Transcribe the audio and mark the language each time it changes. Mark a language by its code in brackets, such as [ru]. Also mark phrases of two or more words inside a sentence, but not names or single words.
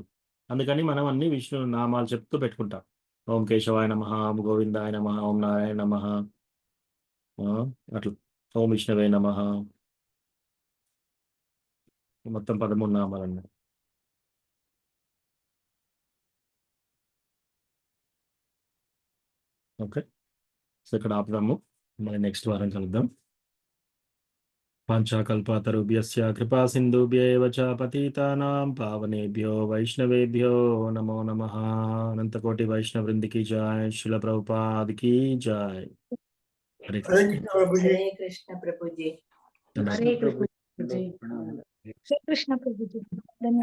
[te] అందుకని మనం అన్ని విష్ణు నామాలు చెప్తూ పెట్టుకుంటాం. [sa] ఓం కేశవాయ నమః, ఓం గోవిందాయ నమః, ఓం నారాయణ నమః, [te] అట్లా [sa] ఓం విష్ణవే నమః, [te] మొత్తం 13 నామాలన్నీ. [en] OK, so [te] ఇక్కడ ఆపుదాము, మరి నెక్స్ట్ వారం కలుద్దాం. [sa] పాంచాకల్పతరుభ్యస్య కృపా సింధుభ్యేవ చ పతితానాం పావనేభ్యో వైష్ణవేభ్యో నమో నమః. [hi] अनंतकोटि वैष्णव वृंदी की जय, शिल प्रभुपाद की जय. హరే कृष्ण प्रभुजी. हरे कृष्ण प्रभुजी.